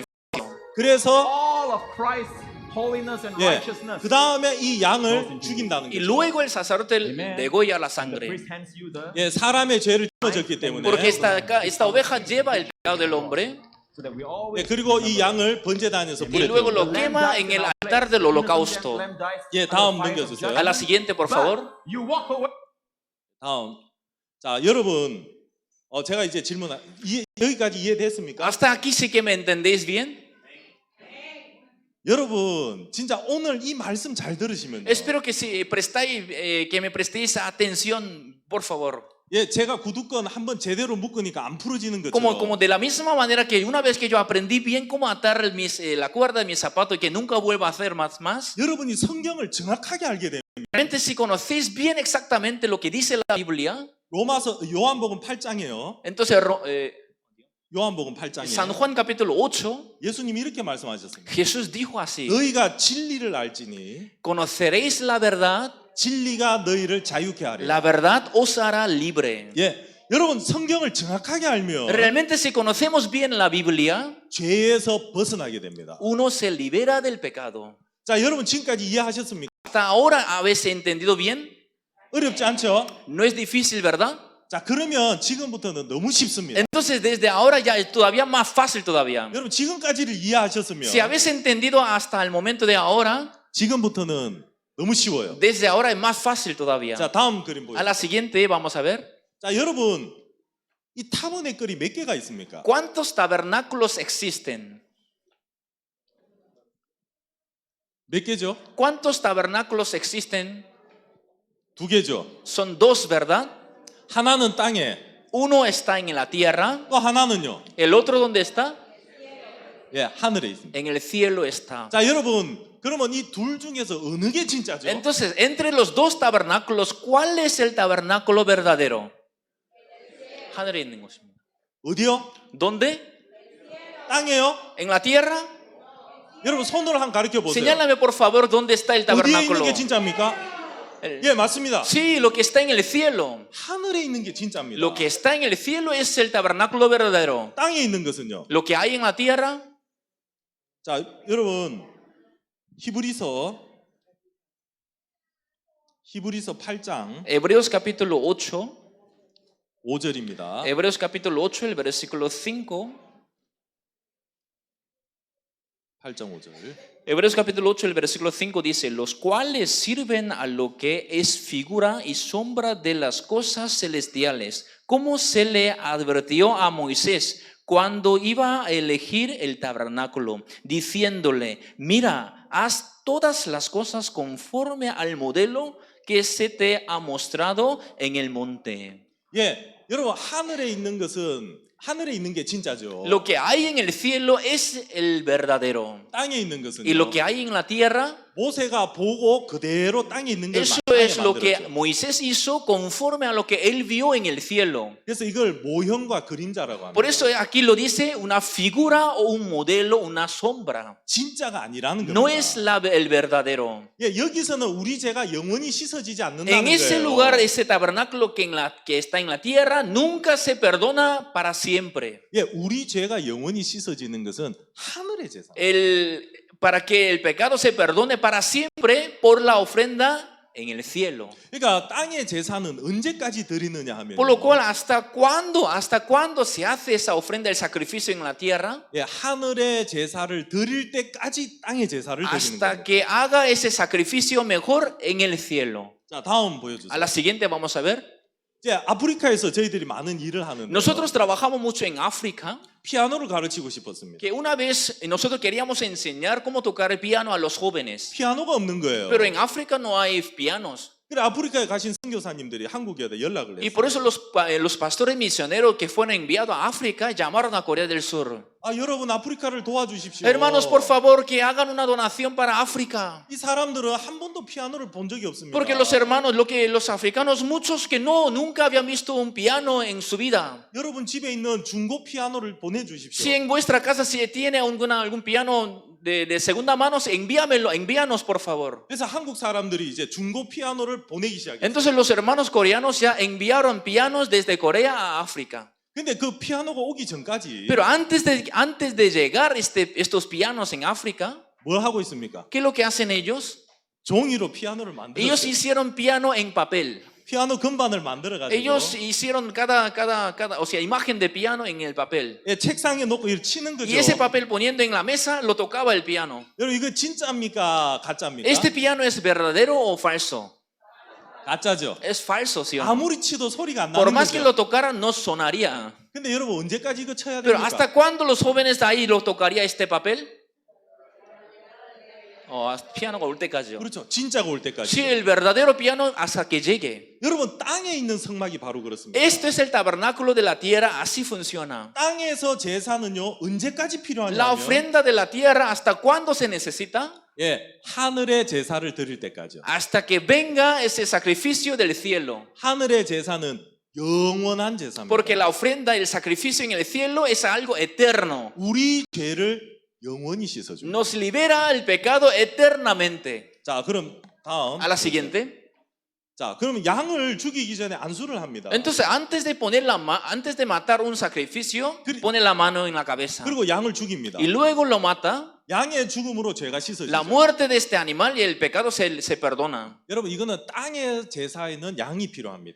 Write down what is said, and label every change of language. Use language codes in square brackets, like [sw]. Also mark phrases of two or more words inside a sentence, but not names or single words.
[ko] 그래서 [en] All of Christ's holiness and [ko] 예, [en] righteousness. [ko] 그 다음에 이 양을 죽인다는 Y 거죠. [es] luego el sacerdote Amen. degolla la [en] The [es] sangre. [en] priest hands you the [ko] 예, 사람의 죄를 짊어졌기 때문에 [es] Porque esta oveja lleva el pecado del hombre [en] so that we [ko] 예, [en] always [ko] 그리고 이 양을 번제단에서 [es] y [ko] 불에 [es] luego [ko] 태웁니다. [es] lo quema en el altar del holocausto. [ko] 예, 다음 넘겨주세요. [es] A la siguiente, por favor. [en] You walk away. [ko] 다음, 자 여러분, 제가 이제 질문 여기까지 이해됐습니까? [es] Hasta aquí sí que me entendéis bien. [ko] 여러분 진짜 오늘 이 말씀 잘 들으시면요. [es] Espero que si prestáis, que me prestéis atención, por favor. [ko] 예, 제가 구두건 한번 제대로 묶으니까 안 풀어지는 [es] Como [ko] 것처럼 [es] de la misma manera que una vez que yo aprendí bien cómo atar la cuerda de mi zapato y que nunca vuelva a hacer más. [ko] 여러분이 성경을 정확하게 알게 되면 [es] Realmente si conocéis bien exactamente lo que dice la Biblia, [ko] 요한복음 8장이에요. [es] Entonces, [ko] 요한복음 [es] San [ko] 8장이에요. [es] Juan capítulo 8, [ko] 예수님이 이렇게 말씀하셨습니다. [es] Jesús dijo así: [ko] 너희가 진리를 알지니 [es] conoceréis la verdad, [ko] 진리가 너희를 자유케 하리라. [es] la verdad os hará libre. [ko] 예, 여러분 성경을 정확하게 알면 [es] Realmente, si conocemos bien la Biblia, [ko] 죄에서 벗어나게 됩니다. [es] uno se libera del pecado. [ko] 자, 여러분 지금까지 이해하셨습니까? [es] Hasta ahora habéis entendido bien. [ko] 어렵지 않죠? [es] No es difícil, ¿verdad? [ko] 자, 그러면 지금부터는 너무 쉽습니다. [es] Entonces, desde ahora ya es todavía más fácil todavía. [ko] 여러분 지금까지를 이해하셨으면 [es] Si habéis entendido hasta el momento de ahora, [ko] 지금부터는 너무 쉬워요. [es] desde ahora es más fácil todavía. [ko] 자, 다음 그림 [es] A [ko] 보여요. [es] la siguiente vamos a ver. [ko] 자, 여러분 이 타버네클이 몇 개가 있습니까? [es] ¿Cuántos tabernáculos existen? [ko] 몇 개죠? [es] ¿Cuántos tabernáculos existen? [ko] 두 개죠. [es] Son dos, ¿verdad? [ko] 하나는 땅에, [es] Uno está en la tierra, [ko] 또 하나는요. [es] el otro ¿dónde está? [ko] 예, 하늘에 있습니다. [es] En el cielo está. [ko] 자, 여러분 그러면 이 둘 중에서 어느 게 진짜죠? [es] Entonces, entre los dos tabernáculos, ¿cuál es el tabernáculo verdadero? [ko] 하늘에 있는 것입니다. 어디요? [es] ¿Dónde? [ko] 땅에요? [es] ¿En la tierra? [ko] 여러분 손으로 한번 가르쳐 보세요. [es] Señálame por favor dónde está el [ko] 어디에 있는 [es] tabernáculo. [ko] 게 진짜입니까? [es] El- [ko] 예, 맞습니다. [es] Sí, lo que está en el cielo. [ko] 하늘에 있는 게 진짜입니다. [es] Lo que está en el cielo es el tabernáculo verdadero. [ko] 땅에 있는 것은요. [es] Lo que hay en la tierra, [ko] 자, 여러분 히브리서 8장 [es] Hebreos capítulo 8, [ko] 5절입니다. [es] Hebreos capítulo 8, el versículo 5. [ko] 8장 5절. [es] Hebreos capítulo 8, el versículo 5 dice: los cuales sirven a lo que es figura y sombra de las cosas celestiales, como se le advirtió a Moisés cuando iba a elegir el tabernáculo, diciéndole: mira, haz todas las cosas conforme al modelo que se te ha mostrado en el monte. [ko] 예, 여러분 하늘에 있는 게 진짜죠. [es] Lo que hay en el cielo es el verdadero. [ko] 땅에 있는 [es] Y lo [ko] 것은요. [es] que hay en la tierra, [ko] 모세가 보고 그대로 땅에 있는 걸 [es] eso [ko] 땅에 [es] es lo que [ko] 만들었죠. [es] Moisés hizo conforme a lo que él vio en el cielo. [ko] 그래서 이걸 모형과 그림자라고 합니다. [es] Por eso aquí lo dice una figura o un modelo, una sombra. [ko] 진짜가 아니라는 겁니다. [es] No es el verdadero. [ko] 예, 여기서는 우리 죄가 영원히 씻어지지 [es] En [ko] 않는다는 [es] ese [ko] 거예요. [es] lugar, ese tabernáculo que está en la tierra, nunca se perdona para siempre. [ko] 예, 우리 죄가 영원히 씻어지는 것은 하늘의 제사. [es] Para que el pecado se perdone para siempre por la ofrenda en el cielo. [ko] 그러니까 땅의 제사는 언제까지 드리느냐 하면 [es] Por lo cual, ¿hasta cuándo se hace esa ofrenda, el sacrificio en la tierra? [ko] 예, 하늘의 제사를 드릴 때까지 땅의 제사를 드리는 [es] Hasta [ko] 거예요. [es] que haga ese sacrificio mejor en el cielo. [ko] 자, 다음 [es] A [ko] 보여주세요. [es] la siguiente vamos a ver. [ko] 이제 아프리카에서 저희들이 많은 일을 하는데 [es] Nosotros trabajamos mucho en África, [ko] 피아노를 가르치고 싶었습니다. [es] que una vez nosotros queríamos enseñar cómo tocar el piano a los jóvenes. [ko] 피아노가 없는 거예요. [es] Pero en África no hay pianos. [ko] 그래 아프리카에 가신 선교사님들이 한국에 연락을 [es] Y [ko] 했어요. [es] por eso los pastores misioneros que fueron enviados a África llamaron a Corea del Sur. [ko] 아, 여러분 아프리카를 도와주십시오. [es] Hermanos, por favor, que hagan una donación para África. [ko] 이 사람들은 한 번도 피아노를 본 적이 없습니다. [es] Porque los hermanos, los africanos, muchos que nunca habían visto un piano en su vida. [ko] 여러분 집에 있는 중고 피아노를 보내주십시오. [es] Si en vuestra casa se tiene algún piano de segunda mano, envíanos por favor. [ko] 그래서 한국 사람들이 이제 중고 피아노를 보내기 시작했어요. [es] Entonces los hermanos coreanos ya enviaron pianos desde Corea a África. [ko] 근데 그 피아노가 오기 전까지 [es] Pero antes de llegar estos pianos en África, [ko] 뭘 하고 있습니까? [es] ¿qué es lo que hacen ellos? [ko] 종이로 피아노를 [es] Ellos [ko] 만들었어요. [es] hicieron piano en papel. [ko] 피아노 건반을 만들어가지고 [es] Ellos hicieron o sea, imagen de piano en el papel. [ko] 예, 책상에 놓고 이렇게 치는 거죠. [es] Y ese papel poniendo en la mesa lo tocaba el piano. [ko] 여러분 이거 진짜입니까? 가짜입니까? [es] ¿Este piano es verdadero o falso? [ko] 가짜죠. [es] Es falso, ¿sí o no? [ko] 아무리 치도 소리가 안 [es] Por [ko] 나는 [es] más que [ko] 거죠. [es] lo tocaran, no sonaría. [ko] 근데 여러분 언제까지 이거 쳐야 [es] Pero [ko] 됩니까? [es] ¿hasta cuándo los jóvenes de ahí lo tocaría este papel? [ko] 피아노가 올 때까지요. 그렇죠. 진짜가 올 때까지. [es] Sí, el verdadero piano hasta que llegue. [ko] 여러분 땅에 있는 성막이 바로 그렇습니다. [es] Esto es el tabernáculo de la tierra, así funciona. [ko] 땅에서 제사는요 언제까지 [es] La [ko] 필요하냐면 [es] ofrenda de la tierra, ¿hasta cuándo se necesita? [ko] 예, 하늘의 제사를 드릴 때까지요. [es] Hasta que venga ese sacrificio del cielo. [ko] 하늘의 제사는 영원한 제사입니다. [es] Porque la ofrenda y el sacrificio en el cielo es algo eterno. [ko] 우리 죄를 영원히 씻어줍니다. [es] Nos libera el pecado eternamente. [ko] 자, 그럼 다음. [es] A la siguiente. [ko] 자, 그러면 양을 죽이기 전에 안수를 합니다. [es] Entonces, antes de matar un sacrificio, pone la mano en la cabeza. [ko] 그리고 양을 죽입니다. [es] Y luego lo mata. [ko] 양의 죽음으로 죄가 [es] La [ko] 씻어지죠. [es] muerte de este animal y el pecado se perdona. [ko] 여러분, 이거는 땅의 제사에는 양이 필요합니다.